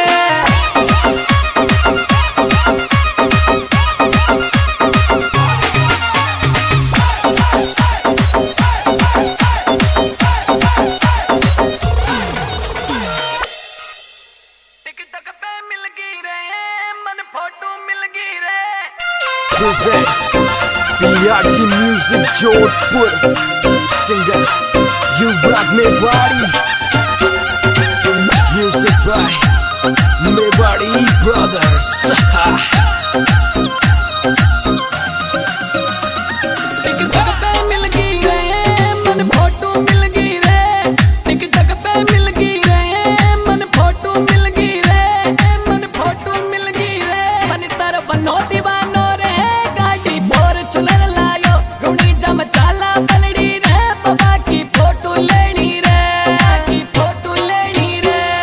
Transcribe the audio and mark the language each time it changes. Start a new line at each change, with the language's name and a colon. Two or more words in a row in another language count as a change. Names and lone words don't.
Marwari: टिकटक पे मिल गई रे मन फोटो मिल गई रे
English: presents PRG Music Jodhpur. Singer Yuvraj Mewari. Music by Mewari Brothers.
Marwari: टिकटक पे मिल गई रे मन फोटो मिल गई रे टिकटक पे मिल गई रे मन फोटो मिल गई रे मन फोटो मिल गई रे मन तर बनो दीवानो रे गाड़ी फॉर्च्यूनर लायो गुणी जम चाला पलड़ी रे बाबा की फोटो लेनी रे की फोटो लेनी रे